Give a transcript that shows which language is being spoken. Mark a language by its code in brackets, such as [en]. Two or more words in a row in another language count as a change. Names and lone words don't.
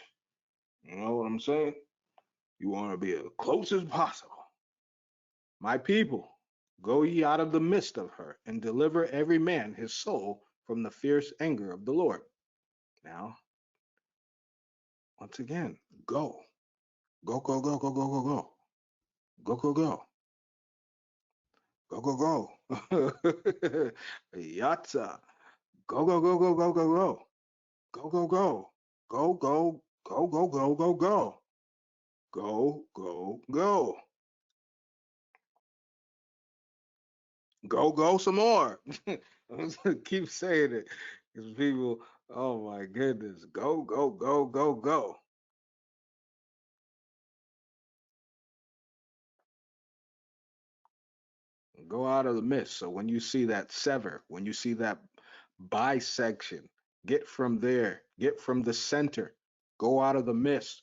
[en] You know what I'm saying? You want to be as close as possible. My people, go ye out of the midst of her and deliver every man his soul from the fierce anger of the Lord. Now, once again, go. Go, go, go, go, go, go, go. Go, go, go. Go, go, go. Yatsa. Go, go, go, go, go, go, go. Go, go, go. Go, go, go, go, go, go, go. Go, go, go. Go, go some more. I'm gonna keep saying it because people, oh my goodness, go, go, go, go, go. Go out of the midst. So when you see that sever, when you see that bisection, get from there, get from the center, go out of the midst.